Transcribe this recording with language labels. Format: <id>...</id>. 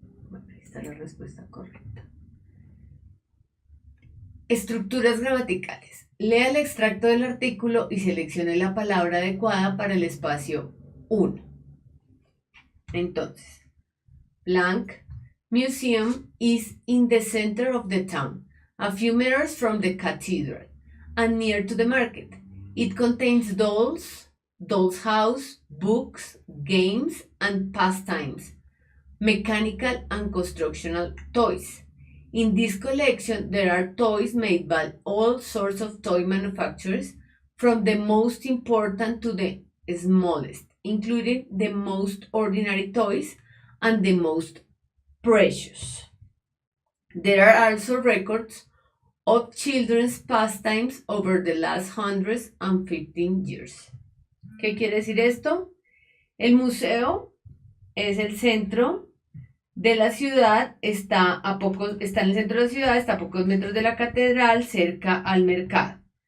<es>Bueno, ahí está la respuesta correcta. Estructuras gramaticales. Lea el extracto del artículo y seleccione la palabra adecuada para el espacio 1. Entonces,</es> <en>blank, museum is in the center of the town, a few meters from the cathedral, and near to the market. It contains dolls, doll's house, books, games, and pastimes, mechanical and constructional toys. In this collection, there are toys made by all sorts of toy manufacturers, from the most important to the smallest, including the most ordinary toys and the most precious. There are also records of children's pastimes over the last 115 years.</en> <es>¿Qué quiere decir esto? El museo es el centro de la ciudad, está en el centro de la ciudad, está a pocos metros de la catedral, cerca al mercado.</es>